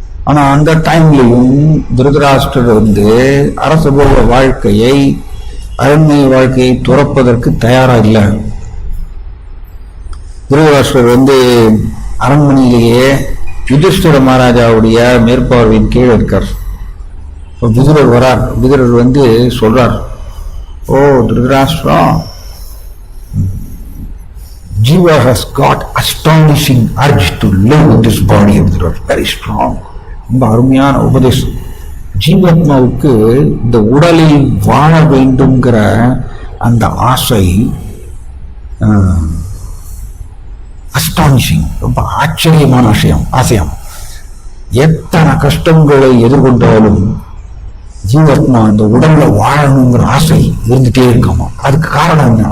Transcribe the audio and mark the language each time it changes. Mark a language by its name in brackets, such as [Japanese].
[Tamil] ஆனா அந்த டைம்லையும் திருதராஷ்டிரர் வந்து அரசபோக வாழ்க்கையை, அரண்மனை வாழ்க்கையை துறப்பதற்கு தயாரா இல்லை. திருதராஷ்டிரர் வந்து அரண்மனையிலேயே யுதிஷ்டிர மகாராஜாவுடைய மேற்பார்வையின் கீழே இருக்கார். விதுரர் வரார். விதுரர் வந்து சொல்றார், ஓ Dhritarashtra, [English] Jiva has got astonishing urge to live in this body of the Lord. Very strong. [Tamil] ரொம்ப அருமையான உபதேசம். ஜீவாத்மாவுக்கு இந்த உடலில் வாழ வேண்டும்ங்கிற அந்த ஆசை அஸ்டானிஷிங், ரொம்ப ஆச்சரியமான ஆசையம். எத்தனை கஷ்டங்களை எதிர்கொண்டாலும் ஜீவாத்மா அந்த உடல்ல வாழணுங்கிற ஆசை இருந்துட்டே இருக்காமா. அதுக்கு காரணம் என்ன?